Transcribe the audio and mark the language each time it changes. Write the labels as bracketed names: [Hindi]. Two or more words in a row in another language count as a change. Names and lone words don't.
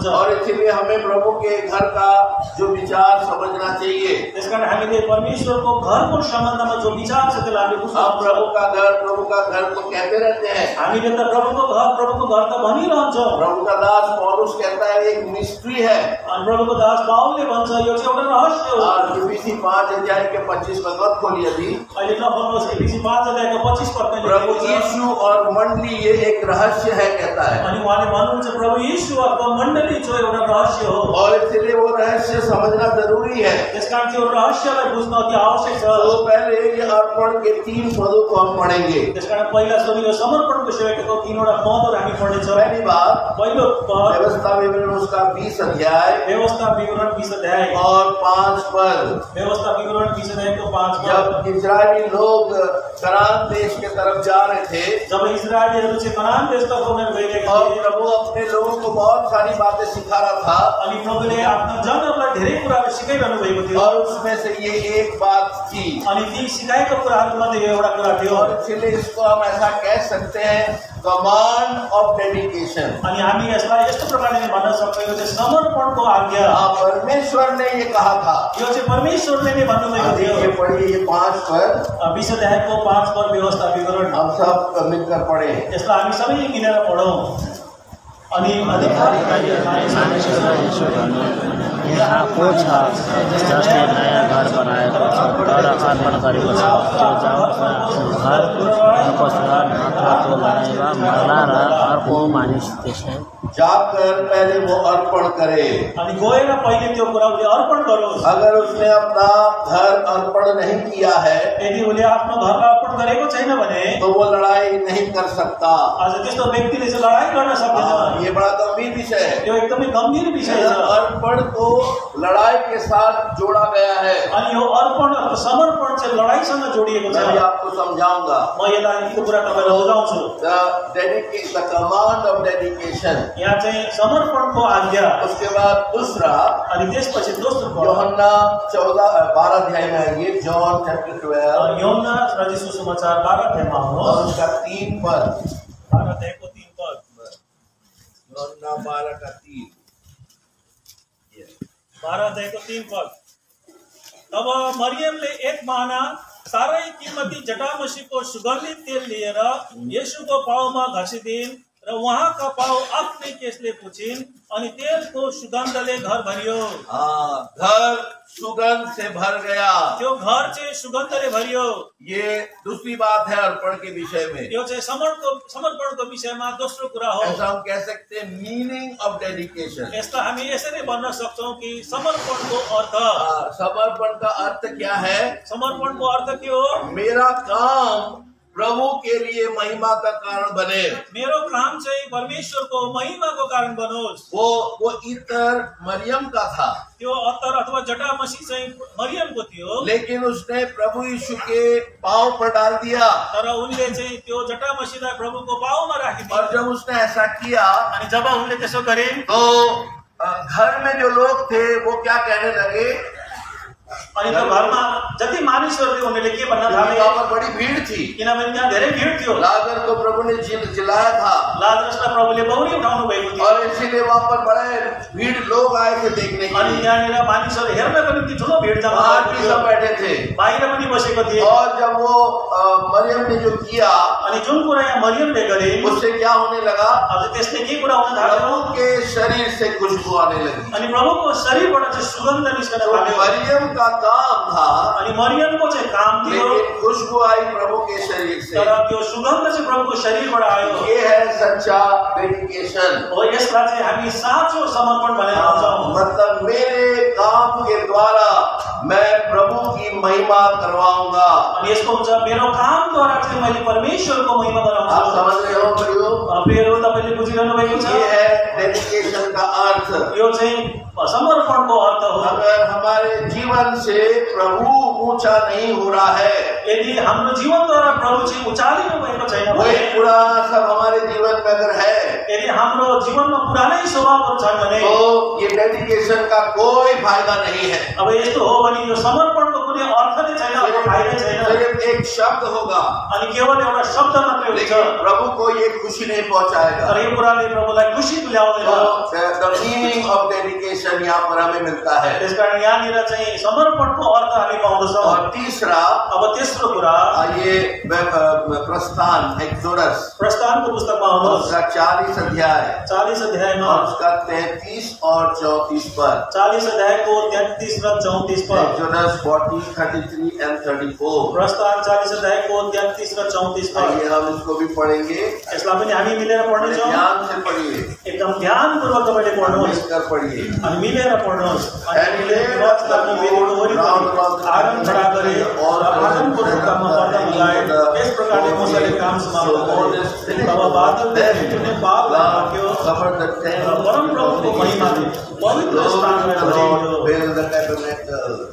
[Hindi] और इसलिए हमें प्रभु के घर का जो विचार समझना चाहिए। [Nepali] त्यसकारण हामीले परमेश्वरको घरको सम्बन्धमा जो विचार छ त्यसलाई हामीले बुझ्नु [Hindi] हम प्रभु का घर तो कहते रहते हैं। [Nepali] हामीले त प्रभुको घर त भनिरहन्छौँ। [Hindi] प्रभु का दास पौलुस कहता है एक मिस्ट्री है। [Nepali] अनि प्रभुको दास पाउलले भन्छ यो चाहिँ एउटा रहस्य हो। [Hindi] और एफिसी 5 अध्याय के 25 पद मत खोलिए अभी। [Nepali] अहिले नपढ्नुहोस्, एफिसी 5 अध्यायको 25 पद। [Hindi] प्रभु यीशु और मंडली ये एक रहस्य है कहता है। [Nepali] अनि उहाँले भन्नुहुन्छ प्रभु यीशु अथवा मण्डली जो एउटा रहस्य हो। [Hindi] और इसलिए वो रहस्य समझना जरूरी है। [Nepali] त्यसकारण त्यो रहस्यलाई बुझ्न अति आवश्यक छ। [Hindi] तो पहले ये अर्पण के 3 पदों को हम पढ़ेंगे। [Nepali] त्यसकारण पहिला सुनि यो समर्पणको सेवाको 3वटा पदहरू हामी पढ्नेछौँ। [Hindi] पहली बात, [Nepali] पहिलो पद [Hindi] व्यवस्था विवरण उसका 20 अध्याय [Nepali] व्यवस्था विवरण 20 अध्याय [Hindi] और 5 पद। [Nepali] व्यवस्था विवरण 20 अध्यायको 5 पद। [Hindi] जब इजरायली लोग कनान देश के तरफ जा रहे थे, [Nepali] जब इजरायलीहरू चाहिँ कनान देशतर्फ गइरहेका [Hindi] और [Nepali] थिए, [Hindi] प्रभु अपने लोगों को बहुत सारी बातें सिखा रहा था। [Nepali] अनि प्रभुले आफ्नो जनहरूलाई धेरै कुराहरू सिकाइरहनु भएको थियो। [Hindi] और उसमें से ये एक बात थी। [Nepali] अनि ती सिकाएका कुराहरूमध्ये यो एउटा कुरा थियो। [Hindi] और इसलिए इसको हम ऐसा कह सकते हैं, [English] command of dedication. [Nepali] अनि हामी यसलाई यस्तो प्रकारले भन्न सक्छौँ यो चाहिँ समर्पणको आज्ञा। [Hindi] परमेश्वर ने ये कहा था। [Nepali] यो चाहिँ परमेश्वरले नै भन्नुभएको थियो। [Hindi] ये पढ़िए, ये 5 पद [Nepali] 20 अध्यायको 5 पद व्यवस्था विवरण [Hindi] हम सब मिलकर पढ़े। [Nepali] यसलाई हामी सबै मिलेर पढौँ। अनि अधिकारी यहाँ को छ जसले नयाँ घर बनाएको छ तर अर्पण गरेको छ त्यो जाओस् घरको घर नत्र त्यो लडाइँमा मर्ला र अर्को मानिस त्यसै [Hindi] जाकर पहले वो अर्पण करे। [Nepali] अनि गएर पहिले त्यो कुरा उसले अर्पण गरोस्। [Hindi] अगर उसने अपना घर अर्पण नहीं किया है, [Nepali] यदि उसले आफ्नो घरलाई अर्पण गरेको छैन भने [Hindi] तो वो लड़ाई नहीं कर सकता। [Nepali] आज त्यस्तो व्यक्तिले चाहिँ लडाई गर्न सक्दैन। [Hindi] ये बड़ा गंभीर विषय है। [Nepali] यो एकदमै गम्भीर विषय छ। [Hindi] अर्पण को लड़ाई के साथ जोड़ा गया है। [Nepali] अनि यो अर्पण अथवा समर्पण चाहिँ लडाईसँग जोडिएको छ। [Hindi] मैं भी आपको समझाऊंगा। [Nepali] म यसलाई यो कुरा तपाईलाई बुझाउँछु। [English] The command of dedication। [Nepali] यहाँ चाहिँ समर्पणको आज्ञा। [Hindi] उसके बाद दूसरा, [Nepali] अनि त्यसपछि दोस्रो पद [Hindi] यूहन्ना 12 अध्याय में आइए। [English] John chapter 12 [Nepali] यूहन्ना रचित सुसमाचार 12 अध्यायमा [Hindi] और [Nepali] आउनुहोस्। [Hindi] उसका 3 पद। [Nepali] 12 अध्यायको 3 पद। [Hindi] यूहन्ना 12 का 3। [Nepali] 12 अध्यायको 3 पद। तब मरियमले एक माना सारै कीमती जटामसीको सुगन्धित तेल लिएर येशूको पाउमा घसिदिन् र उहाँका पाउ आफ्नै केसले पुछिन् अनि तेलको सुगन्धले घर भरियो। [Hindi] घर सुगंध से भर गया। [Nepali] त्यो घर चाहिँ सुगन्धले भरियो। [Hindi] ये दूसरी बात है अर्पण के विषय में। [Nepali] यो चाहिँ समर्पणको विषयमा दोस्रो कुरा हो। [Hindi] ऐसा हम कह सकते हैं [English] meaning of dedication. [Nepali] यसलाई हामी यसरी भन्न सक्छौँ कि समर्पणको अर्थ। [Hindi] समर्पण का अर्थ क्या है? [Nepali] समर्पणको अर्थ के हो? [Hindi] मेरा काम प्रभु के लिए महिमा का कारण बने। [Nepali] मेरो काम चाहिँ परमेश्वरको महिमाको कारण बनोस्। [Hindi] वो इतर मरियम का था। [Nepali] त्यो अत्तर अथवा जटामसी चाहिँ मरियमको थियो। [Hindi] लेकिन उसने प्रभु यीशु के पांव पर डाल दिया। [Nepali] तर उनले चाहिँ त्यो जटामसीलाई प्रभुको पाउमा राखिदिए। [Hindi] और जब उसने ऐसा किया, [Nepali] अनि जब उनले त्यसो गरिन् [Hindi] तो घर में जो लोग थे वो क्या कहने लगे? [Nepali] अनि त्यो घरमा जति मानिसहरू थियो उनीहरूले के भन्न थाले, [Hindi] वहाँ पर बड़ी भीड़ थी। [Nepali] किनभने त्यहाँ धेरै भिड थियो। [Hindi] लाजर को प्रभु ने जिलाया था [Nepali] लाजरसलाई प्रभुले बौरी उठाउनु भएको थियो [Hindi] और इसीलिए वहाँ पर बड़े भीड़ लोग आए थे देखने के [Nepali] अनि [Hindi] लिए। [Nepali] त्यहाँनिर मानिसहरू हेर्नको निम्ति ठुलो भिड जम्मा [Hindi] बाहर [Nepali] भएको [Hindi] भी [Nepali] थियो, [Hindi] सब बैठे थे। [Nepali] बाहिर पनि बसेको थिए। [Hindi] और जब वो मरियम ने जो किया [Nepali] अनि जुन कुरा यहाँ मरियमले गरे [Hindi] उससे क्या होने लगा, [Nepali] अझ त्यसले के कुरा हुन थाल्यो, [Hindi] प्रभु के शरीर से खुशबू आने लगी। [Nepali] अनि प्रभुको शरीरबाट चाहिँ सुगन्ध निस्कन [Hindi] तो [Nepali] थाल्यो। [Hindi] मरियम का काम था, [Nepali] अनि मरियमको चाहिँ काम थियो, [Hindi] लेकिन खुशबू आई प्रभु के शरीर से। [Nepali] तर त्यो सुगन्ध चाहिँ प्रभुको शरीरबाट आयो। [Hindi] ये है सच्चा डेडिकेशन। [Nepali] हो यसलाई चाहिँ हामी साँचो समर्पण भनेर भन्छौँ। [Hindi] मतलब मेरे काम के द्वारा मैं प्रभु की महिमा करवाऊंगा। [Nepali] अनि यसको हुन्छ मेरो कामद्वारा चाहिँ मैले परमेश्वरको महिमा [Hindi] आप [Nepali] गराउँछु। [Hindi] समझ रहे हो प्रियो? [Nepali] प्रियहरू, तपाईँले बुझिरहनु भएको छ, [Hindi] ये है डेडिकेशन का अर्थ। [Nepali] यो चाहिँ समर्पणको अर्थ हो। [Hindi] अगर हमारे जीवन से प्रभु ऊंचा नहीं हो रहा है, [Nepali] यदि हाम्रो जीवनद्वारा प्रभु चाहिँ उचालिनु भएको छैन [Hindi] वही [Nepali] भने, [Hindi] पुराना सब हमारे जीवन में अगर है, [Nepali] यदि हाम्रो जीवनमा पुरानै स्वभावहरू छन् भने [Hindi] तो ये डेडिकेशन का कोई फायदा नहीं है। [Nepali] अब यस्तो हो भने यो समर्पणको कुनै अर्थ नै छैन, अब फाइदा छैन। [Hindi] सिर्फ एक शब्द होगा, [Nepali] अनि केवल एउटा शब्द मात्रै हुन्छ, [Hindi] लेकिन प्रभु को ये खुशी नहीं पहुंचाएगा। [Nepali] तर यो कुराले प्रभुलाई खुसी तुल्याउँदैन। [English] the meaning of dedication [Hindi] यहाँ पर हमें मिलता है। [Nepali] त्यसकारण यहाँनिर चाहिँ समर्पणको अर्थ हामी पाउँदछौँ। [Hindi] और तीसरा, [Nepali] अब तेस्रो कुरा, [Hindi] ये प्रस्थान एक्सोडस [Nepali] प्रस्थानको पुस्तकमा आउनुहोस्, [Hindi] उसका 40 अध्याय [Nepali] 40 अध्यायमा, [Hindi] और उसका 33 और 34 पद। [Nepali] 40 अध्यायको 33 र 34 पद। [English] एक्सोडस 40, 33 and 34। [Nepali] प्रस्थान 40 अध्यायको 33 र 34 पद। [Hindi] आइए हम इसको भी पढ़ेंगे। [Nepali] यसलाई पनि हामी मिलेर पढ्नेछौँ। [Hindi] ध्यान से पढ़िए, [Nepali] एकदम ध्यानपूर्वक तपाईँले पढ्नुहोस् [Hindi] कर पढ़िए। [Nepali] अनि मिलेर पढ्नुहोस्। अनि विराज गर्ने वेदीको वरिपरि आँगन खडा गरे और आँगनको ढोकामा पर्दा मिलाए। यस प्रकारले मोसाले काम समाप्त गरे। तब बादलले जुनै बाल राख्यो र परम प्रभुको महिमाले पवित्र स्थानलाई भरियो।